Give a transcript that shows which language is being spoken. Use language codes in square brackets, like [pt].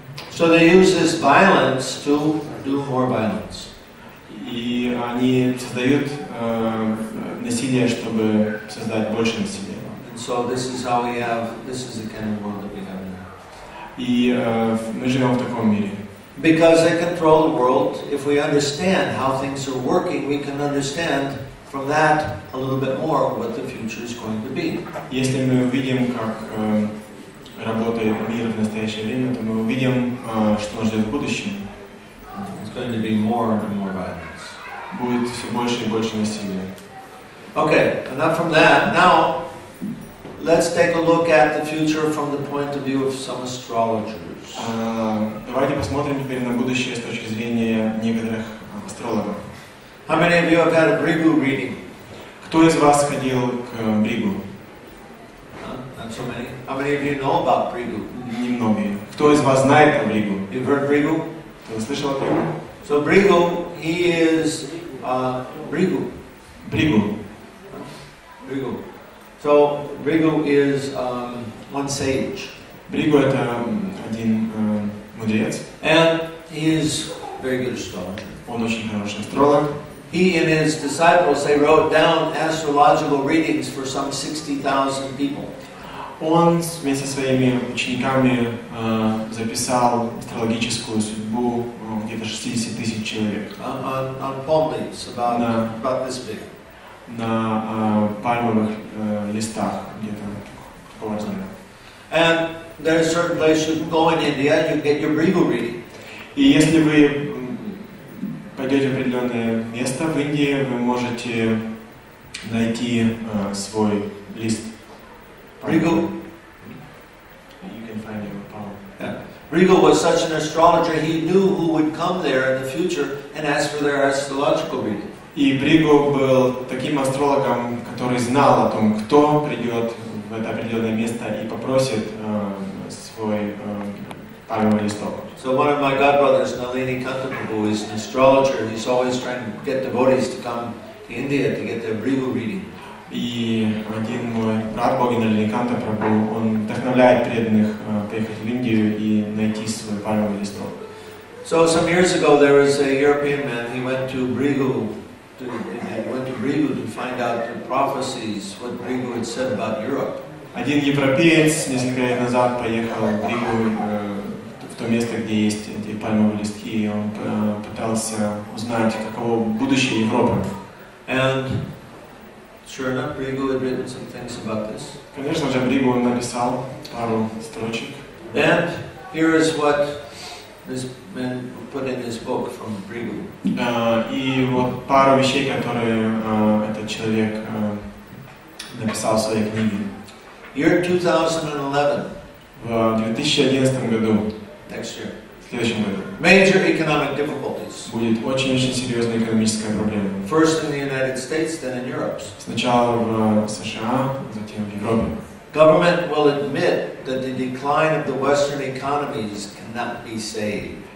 [en] So they use this violence to do more violence. [ru] И они создают насилие, чтобы создать больше насилия. [en] And so this is the kind of world that we have now. [ru] И мы живем в таком мире. [en] Because they control the world, if we understand how things are working, we can understand from that a little bit more what the future is going to be. [ru] Если мы увидим, как работает мир в настоящее время, то мы увидим, что нас ждет в будущем. [en] It's going to be more and more violence. [ru] Будет все больше и больше насилия. [en] Okay, enough from that. Now, let's take a look at the future from the point of view of some astrologers. [ru] Давайте посмотрим теперь на будущее с точки зрения некоторых астрологов. [en] How many of you have had a Brigu reading? [ru] Кто из вас ходил к Бригу? [en] Not so many. How many of you know about Brigu? [ru] Немногие. Кто из вас знает о Бригу? [en] You've heard Brigu? [ru] Кто слышал о Бригу? [en] So Brigu, he is Brigu. [ru] Бригу. [en] Brigu. So Brigu is one sage. [ru] Бригу это один мудрец. [en] And he is a very good astrologer. [ru] Он очень хороший астролог. [en] He and his disciples, they wrote down astrological readings for some 60,000 people. [ru] Он вместе со своими учениками записал астрологическую судьбу где-то 60 тысяч человек. [en] On palm leaves, about this big. [ru] На пальмовых листах где-то такого размера. [en] And there's a certain place you can go in India and you get your Brigu reading. [ru] И если вы пойдете в определенное место в Индии, вы можете найти свой лист. [en] Rigu, You can find your power. yeah. Rigu was such an astrologer, he knew who would come there in the future and ask for their astrological reading. [ru] И Бригу был таким астрологом, который знал о том, кто придет в это определенное место и попросит свой пальмовый листок. [en] So one of my godbrothers, Nalini Kanta Prabhu, is an astrologer. He's always trying to get devotees to come to India to get their Rigu reading. [ru] И один мой брат Богина Лиликанта Прабху, он вдохновляет преданных поехать в Индию и найти свой пальмовый листок. [en] So some years ago there was a European man, he went to Brigu to find out the prophecies, what Brigu had said about Europe. [ru] Один европеец несколько лет назад поехал в Бригу, в то место, где есть эти пальмовые листки, и он пытался узнать, каково будущее Европы. [en] And sure enough, Brigu had written some things about this. [ru] Конечно же, Бригу написал пару строчек. [en] And here is what this man put in his book from Brigu. [ru] И вот пару вещей, которые этот человек написал в своей книге. [en] Year 2011. [ru] В 2011 году, [en] Next year. [ru] в следующем году, [en] Major economic difficulties. [ru] будет очень-очень серьезная экономическая проблема. [en] First in the United States, then in Europe. [ru] Сначала в США, затем в Европе. [en] Government will admit that the decline of the Western economies cannot be saved.